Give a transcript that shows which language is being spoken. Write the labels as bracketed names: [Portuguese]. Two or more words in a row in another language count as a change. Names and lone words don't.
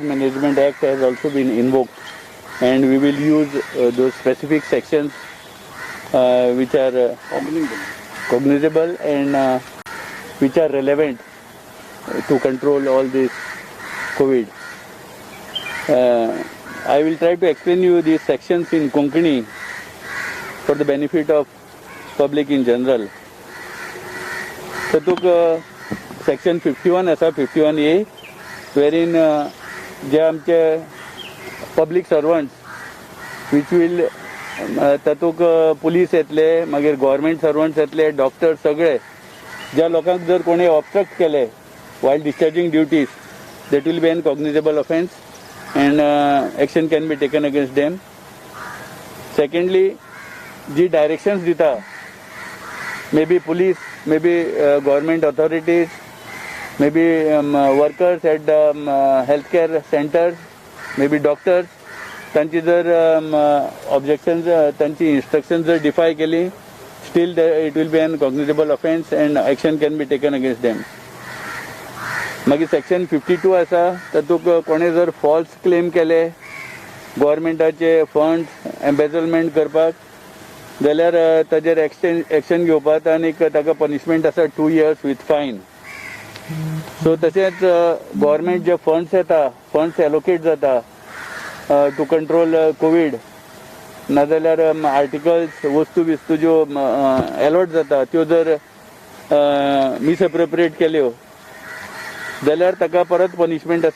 [English] Management Act has also been invoked, and we will use those specific sections which are cognizable and which are relevant to control all this COVID. I will try to explain you these sections in Konkani for the benefit of public in general. [Konkani] तातूंत सेक्शन 51 आसा [English] 51A wherein [Konkani] जे आमचे [English] public servants which will [Konkani] तातूंत पुलीस येतले मागीर [English] government servants येतले [Konkani] डॉक्टर सगळे ज्या लोकांक जर कोणी ऑब्स्ट्रक्ट केले [English] while discharging duties that will be an cognizable offence and action can be taken against them. Secondly, जी directions दिता maybe police, maybe government authorities, maybe workers at healthcare centers, maybe doctors, [Konkani] तांची जर objections, तांची instructions जर defy केली, [English] still it will be an cognizable offence and action can be taken against them. [Konkani] मागीर सेक्शन 52 आसा तातूंत कोणें जर [English] false claim [Konkani] केले गव्हर्मेंटाचे [English] funds embezzlement [Konkani] करपाक जाल्यार ताजेर एक्शन घेवपाक आनी ताका पनिशमेंट आसा [English] 2 years with fine. [Konkani] सो तशेंच गव्हर्मेंट जे फंड्स येता फंड्स एलोकेट जाता [English] to control COVID [Konkani] नाजाल्यार आर्टिकल्स वस्तू बिस्तू ज्यो अलॉट जाता त्यो जर मिसएप्रोप्रिएट केल्यो जाल्यार ताका परत पनिशमेंट आसा.